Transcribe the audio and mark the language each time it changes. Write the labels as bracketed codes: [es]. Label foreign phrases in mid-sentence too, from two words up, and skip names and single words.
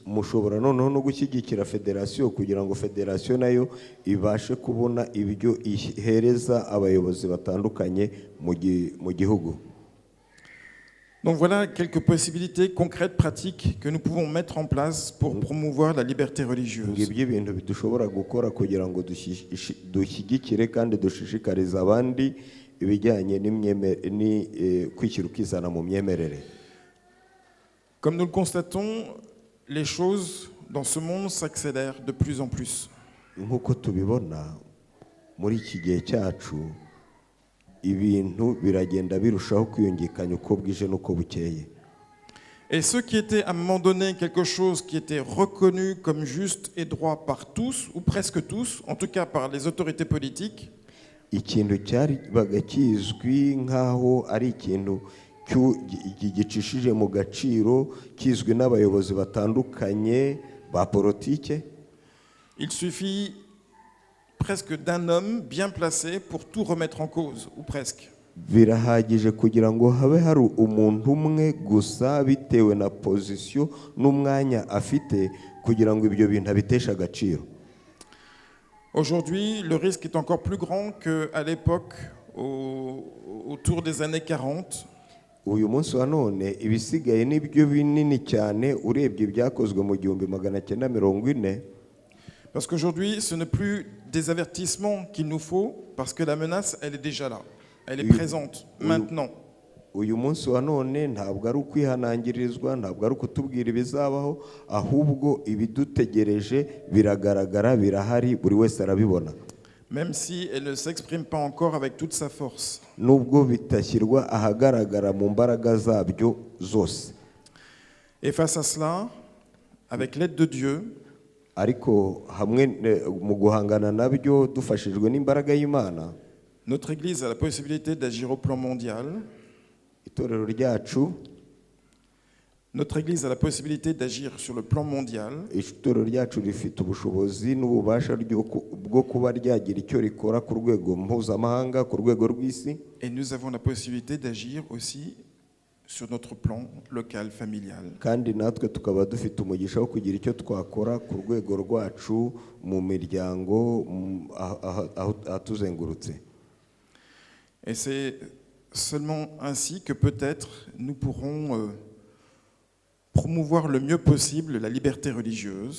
[rw] Mushobora noneho no gushyigikira federation kugira ngo federation nayo ibashe kubona ibyo ihereza abayobozi batandukanye mu gihugu. [fr] Donc voilà quelques possibilités concrètes, pratiques que nous pouvons mettre en place pour promouvoir la liberté religieuse. [rw] Ngibyo ibintu bidushobora gukora kugira ngo dushyigikire kandi dushishikariza abandi ibijyanye kwishyira ukizana mu myemerere. [fr] Comme nous le constatons, les choses dans ce monde s'accélèrent de plus en plus. [rw] Nk'uko tubibona muri iki gihe cyacu ibintu biragenda birushaho kwiyongekanya uko bwije n'uko bukeye. [fr] Et ce qui était à un moment donné quelque chose qui était reconnu comme juste et droit par tous, ou presque tous, en tout cas par les autorités politiques, [rw] ikintu cyari bagakizwi nkaho ari ikintu gicishije mu gaciro kizwi n'abayobozi batandukanye ba politike. [fr] Il suffit presque d'un homme bien placé pour tout remettre en cause, ou presque. [rw] birahagije kugira ngo habe hari umuntu umwe gusa bitewe na pozisiyo n'umwanya afite kugira ngo ibyo bintu abiteshe agaciro. [fr] Aujourd'hui, le risque est encore plus grand qu'à l'époque, autour des années 40. [rw] Uyu munsi wa none ibisigaye nibyo binini cyane urebye ibyakozwe mu 1940. [fr] Parce qu'aujourd'hui, ce n'est plus des avertissements qu'il nous faut, parce que la menace, elle est déjà là. Elle est présente, maintenant. [rw] Uyu munsi wa none ntabwo ari ukwihanangirizwa, ntabwo ari ukutubwira ibizabaho, ahubwo ibidutegereje biragaragara, birahari, buri wese arabibona. [fr] Même si elle ne s'exprime pas encore avec toute sa force. [rw] Nubwo bitashyirwa ahagaragara mu mbaraga zabyo zose. [fr] Et face à cela, avec l'aide de Dieu, [rw] ariko hamwe mu guhangana nabyo dufashijwe n'imbaraga y'Imana, [fr] notre Église a la possibilité d'agir au plan mondial. [rw] Itorero ryacu, [fr] notre Église a la possibilité d'agir sur le plan mondial. [rw] Itorero ryacu rifite ubushobozi n'ububasha bwo kuba ryagira icyo rikora ku rwego mpuzamahanga, ku rwego rw'isi. [fr] Et nous avons la possibilité d'agir aussi sur notre plan local, familial. [rw] Kandi natwe tukaba dufite umugisha wo kugira icyo twakora ku rwego rwacu mu miryango atuzengurutse. [fr] Et c'est seulement ainsi que peut-être nous pourrons promouvoir le mieux possible la liberté religieuse.